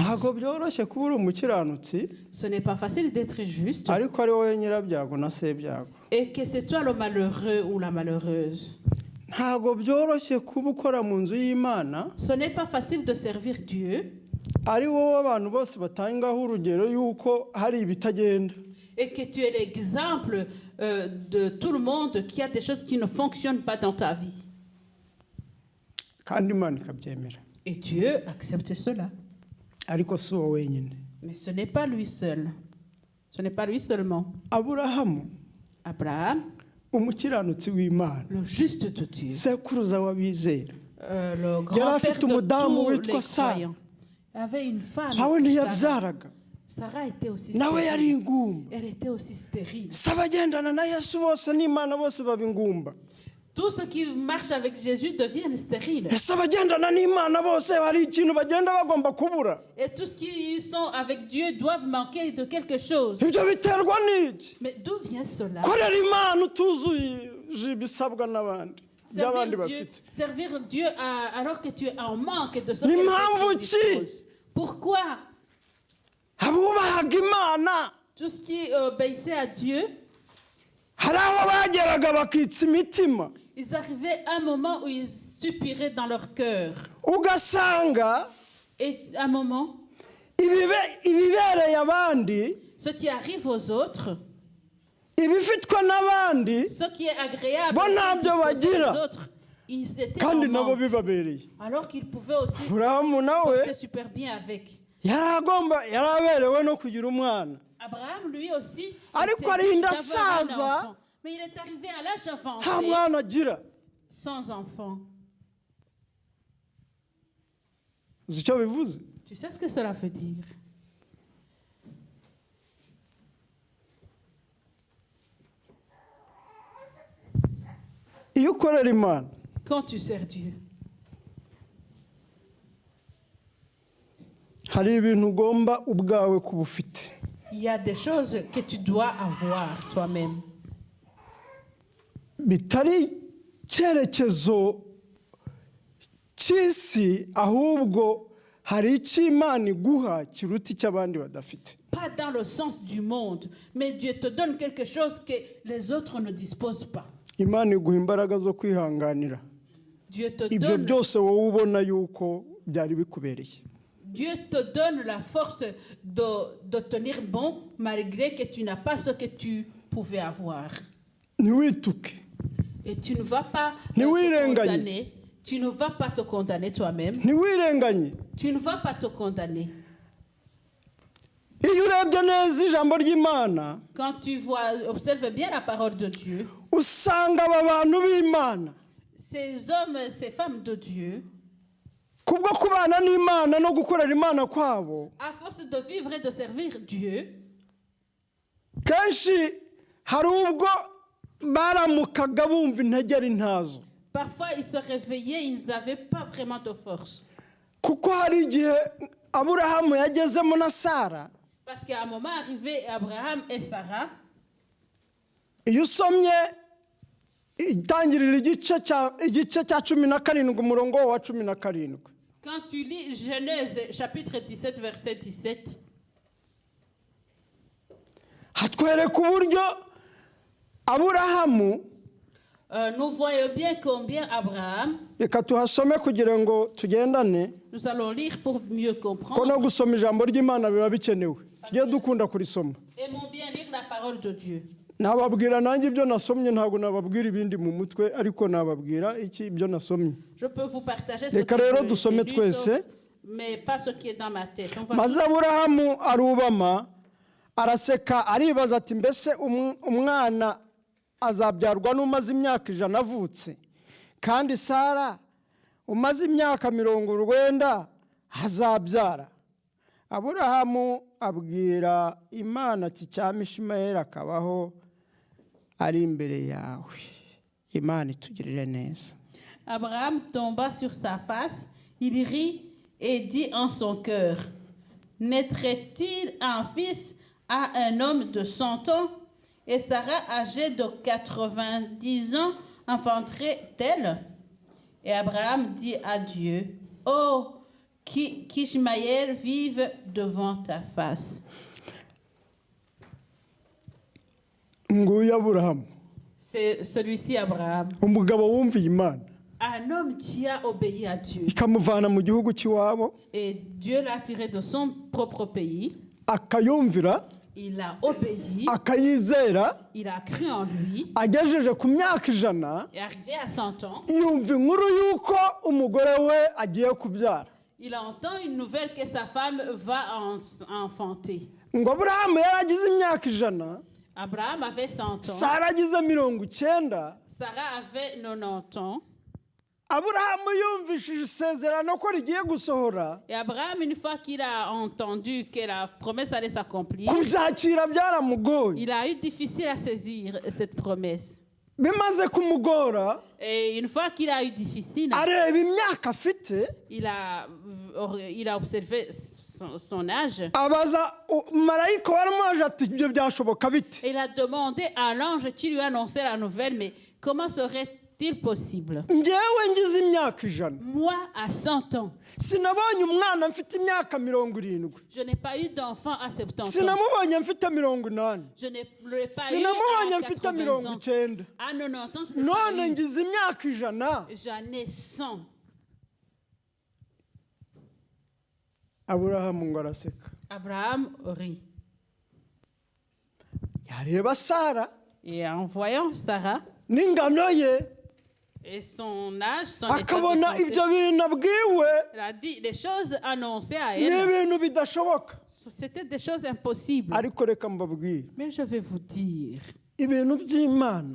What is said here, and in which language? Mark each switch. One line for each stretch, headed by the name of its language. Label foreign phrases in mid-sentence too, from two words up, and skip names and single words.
Kinyarwanda: Ntago byoroshye kuba uri umukiranutsi.
French: Ce n'est pas facile d'être juste
Kinyarwanda: Ariko ari wowe nyirabyago na sebyago.
French: et que c'est toi le malheureux ou la malheureuse.
Kinyarwanda: Ntago byoroshye kuba ukora mu nzu y'Imana.
French: Ce n'est pas facile de servir Dieu
Kinyarwanda: Ari wowe abantu bose batangaho urugero yuko hari ibitagenda.
French: et que tu es l'exemple de tout le monde qui a des choses qui ne fonctionnent pas dans ta vie.
Kinyarwanda: Kandi Imana ikabyemera.
French: Et Dieu accepte cela.
Kinyarwanda: Ariko si wowe wenyine.
French: Mais ce n'est pas lui seul. Ce n'est pas lui seulement.
Kinyarwanda: Aburahamu,
French: Abraham,
Kinyarwanda: umukiranutsi w'Imana.
French: le juste de Dieu,
Kinyarwanda: Sekuruza w'abizera.
French: le grand-père
Kinyarwanda: afite
French: de
Kinyarwanda: umudamu
French: tous
Kinyarwanda: witwa
French: les
Kinyarwanda: Sara.
French: croyants. Il avait une femme,
Kinyarwanda: nawe
French: Sarah.
Kinyarwanda: ntiyabyaraga
French: Sarah était aussi
Kinyarwanda: nawe yari
French: stérile.
Kinyarwanda: ingumba
French: Elle était aussi stérile.
Kinyarwanda: si abagendana na yesu bose n'imana bose baba ingumba
French: Tous ceux qui marchent avec Jésus deviennent stériles.
Kinyarwanda: ese abagendana n'imana bose hari ikintu bagenda bagomba kubura
French: Et tous qui sont avec Dieu doivent manquer de quelque chose.
Kinyarwanda: ibyo biterwa n'iki
French: Mais d'où vient cela?
Kinyarwanda: korera imana utuzuje ibisabwa n'abandi by'abandi bafite
French: Servir Dieu alors que tu es en manque de ce
Kinyarwanda: Ni
French: que les
Kinyarwanda: mpamvu
French: autres
Kinyarwanda: ki?
French: disposent. Pourquoi?
Kinyarwanda: abubahaga imana
French: Tout ce qui obéissait à Dieu,
Kinyarwanda: hari aho bageraga bakitsa imitima
French: ils arrivaient à un moment où ils soupiraient dans leur cœur.
Kinyarwanda: ugasanga
French: Et à un moment,
Kinyarwanda: ibibereye abandi
French: ce qui arrive aux autres,
Kinyarwanda: ibifitwa n'abandi
French: ce qui est agréable
Kinyarwanda: Bo
French: et
Kinyarwanda: ntabyo
French: disposé aux
Kinyarwanda: bagira.
French: autres, ils étaient
Kinyarwanda: kandi
French: en
Kinyarwanda: nabo
French: manque,
Kinyarwanda: bibabereye
French: alors qu'ils pouvaient aussi
Kinyarwanda: aburahamu nawe
French: porter super bien avec.
Kinyarwanda: yaraberewe no kugira umwana
French: Abraham, lui aussi,
Kinyarwanda: Ariko
French: était
Kinyarwanda: arinda
French: d'avoir un
Kinyarwanda: asaza.
French: enfant. Mais il est arrivé à l'âge
Kinyarwanda: nta
French: avancé
Kinyarwanda: mwana agira
French: sans enfant.
Kinyarwanda: uzi icyo bivuze
French: Tu sais ce que cela veut dire?
Kinyarwanda: iyo ukorera imana
French: Quand tu sers Dieu,
Kinyarwanda: hari ibintu ugomba ubwawe kuba ufite
French: il y a des choses que tu dois avoir toi-même.
Kinyarwanda: bitari icyerekezo cy'isi ahubwo hari icyo imana iguha kiruta icyo abandi badafite
French: Pas dans le sens du monde, mais Dieu te donne quelque chose que les autres ne disposent pas.
Kinyarwanda: imana iguha imbaraga zo kwihanganira
French: Dieu te
Kinyarwanda: ibyo
French: donne,
Kinyarwanda: byose wowe ubona yuko byari bikubereye
French: Dieu te donne la force de tenir bon malgré que tu n'as pas ce que tu pouvais avoir.
Kinyarwanda: ntiwituke
French: Et tu ne vas pas
Kinyarwanda: Ni
French: te
Kinyarwanda: wirenganye.
French: condamner. Tu ne vas pas te condamner toi-même.
Kinyarwanda: ntiwirenganye
French: Tu ne vas pas te condamner.
Kinyarwanda: iyo urebye neza ijambo ry'imana
French: Quand tu vois, observe bien la parole de Dieu,
Kinyarwanda: usanga aba bantu b'imana
French: ces hommes, ces femmes de Dieu,
Kinyarwanda: kubwo kubana n'imana no gukorera imana kwabo
French: à force de vivre et de servir Dieu,
Kinyarwanda: kenshi hari ubwo baramukaga bumva intege ari ntazo
French: parfois ils se réveillaient, ils n'avaient pas vraiment de force.
Kinyarwanda: kuko hari igihe aburahamu yagezemo na sara
French: Parce qu'à un moment arrivé, Abraham et Sarah,
Kinyarwanda: iyo usomye itangirira igice cya 17 umurongo wa 17
French: quand tu lis Genèse chapitre 17, verset 17,
Kinyarwanda: hatwereka uburyo aburahamu
French: nous voyons bien combien Abraham,
Kinyarwanda: reka tuhasome kugira ngo tugendane
French: nous allons lire pour mieux
Kinyarwanda: ko
French: comprendre,
Kinyarwanda: no gusoma ijambo ry'imana biba bikenewe tujye dukunda kurisoma
French: aimons bien lire la parole de Dieu.
Kinyarwanda: nababwira nanjye ibyo nasomye ntabwo nababwira ibindi mu mutwe ariko nababwira iki ibyo nasomye
French: Je peux vous partager ce
Kinyarwanda: Reka
French: que
Kinyarwanda: rero
French: j'ai
Kinyarwanda: dusome
French: lu,
Kinyarwanda: twese.
French: mais pas ce qui est dans ma tête. On va
Kinyarwanda: maze aburahamu arubama araseka aribaza ati mbese umwana azabyarwa n'umaze imyaka 100 avutse kandi sara umaze imyaka 90 azabyara aburahamu abwira imana ati cyama Ishimayeli akabaho ari imbere yawe imana itugirire neza
French: Abraham tomba sur sa face, il rit et dit en son cœur, naîtrait-il un fils à un homme de 100 ans? Et Sarah, âgée de 90 ans, enfanterait-elle? Et Abraham dit à Dieu, oh, qu'Ishmaël vive devant ta face.
Kinyarwanda: nguyu aburahamu
French: C'est celui-ci, Abraham,
Kinyarwanda: umugabo wumviye imana
French: un homme qui a obéi à Dieu.
Kinyarwanda: ikamuvana mu gihugu cy'iwabo
French: Et Dieu l'a tiré de son propre pays.
Kinyarwanda: akayumvira
French: Il a obéi,
Kinyarwanda: akayizera
French: il a cru en lui.
Kinyarwanda: agejeje ku myaka 100
French: Et arrivé à 100 ans,
Kinyarwanda: yumva inkuru y'uko umugore we agiye kubyara
French: il entend une nouvelle que sa femme va enfanter.
Kinyarwanda: ngo aburahamu yaragize imyaka 100
French: Abraham avait 100 ans,
Kinyarwanda: sara agize 90
French: Sarah avait 90 ans.
Kinyarwanda: Aburahamu yumvishije isezerano ko rigiye gusohora,
French: Et Abraham, une fois qu'il a entendu que la promesse allait s'accomplir,
Kinyarwanda: kubyakira byaramugoye.
French: il a eu difficile à saisir cette promesse.
Kinyarwanda: Bimaze kumugora,
French: Et une fois qu'il a eu difficile,
Kinyarwanda: areba imyaka afite,
French: il a observé son âge.
Kinyarwanda: abaza marayika waramuhaje ati ibyo byashoboka bite?
French: Et il a demandé à l'ange qui lui a annoncé la nouvelle, mais comment serait-il possible?
Kinyarwanda: Njyewe ngize imyaka 100,
French: Moi, à 100 ans,
Kinyarwanda: sinabonye umwana mfite imyaka 70,
French: je n'ai pas eu d'enfant à 70 ans.
Kinyarwanda: sinamubonye mfite 80,
French: Je n'ai pas eu
Kinyarwanda: sinamubonye
French: à
Kinyarwanda: mfite
French: 80 ans.
Kinyarwanda: 90,
French: À 90 ans, je n'ai
Kinyarwanda: none
French: pas eu.
Kinyarwanda: ngize imyaka 100.
French: J'en ai 100.
Kinyarwanda: Aburahamu ngo araseka,
French: Abraham rit.
Kinyarwanda: yareba Sara
French: Et en voyant Sarah
Kinyarwanda: n'ingano ye,
French: et son âge, son état de
Kinyarwanda: akabona
French: santé,
Kinyarwanda: ibyo bintu abwiwe
French: elle a dit les choses annoncées à
Kinyarwanda: ni
French: elle,
Kinyarwanda: ibintu bidashoboka.
French: c'était des choses impossibles.
Kinyarwanda: Ariko reka mbabwire,
French: Mais je vais vous dire,
Kinyarwanda: ibintu by'Imana